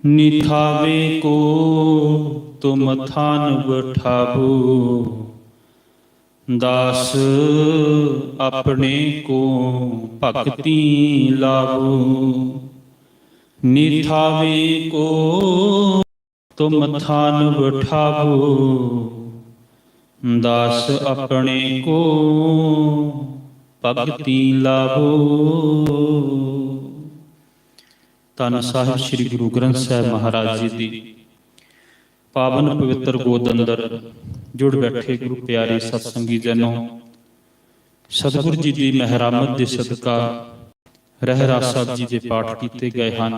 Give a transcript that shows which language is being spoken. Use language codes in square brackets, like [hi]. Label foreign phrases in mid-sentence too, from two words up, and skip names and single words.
[pa] ਨਿਥਾਵੇ ਕੋ ਤੁਮ ਥਾਨ ਬਠਾਬੋ, ਦਾਸ ਅਪਨੇ ਕੋ ਭਕਤੀ ਲਾਵੋ। ਨਿਥਾਵੇ ਕੋ ਤੁਮ ਥਾਨ ਬਠਾਬੋ, ਦਾਸ ਅਪਨੇ ਕੋ ਭਗਤਿ ਲਾਭੋ। ਧੰਨ ਸਾਹਿਬ ਸ੍ਰੀ ਗੁਰੂ ਗ੍ਰੰਥ ਸਾਹਿਬ ਮਹਾਰਾਜ ਜੀ ਦੀ ਪਾਵਨ ਪਵਿੱਤਰ ਗੋਦ ਅੰਦਰ ਜੁੜ ਬੈਠੇ ਗੁਰੂ ਪਿਆਰੇ ਸਤਸੰਗੀ ਜਨੋ, ਸਤਿਗੁਰ ਜੀ ਦੀ ਮਹਿਰਾਮਤ ਦੇ ਸਦਕਾ ਰਹਿਰਾਸ ਸਾਹਿਬ ਜੀ ਦੇ ਪਾਠ ਕੀਤੇ ਗਏ ਹਨ।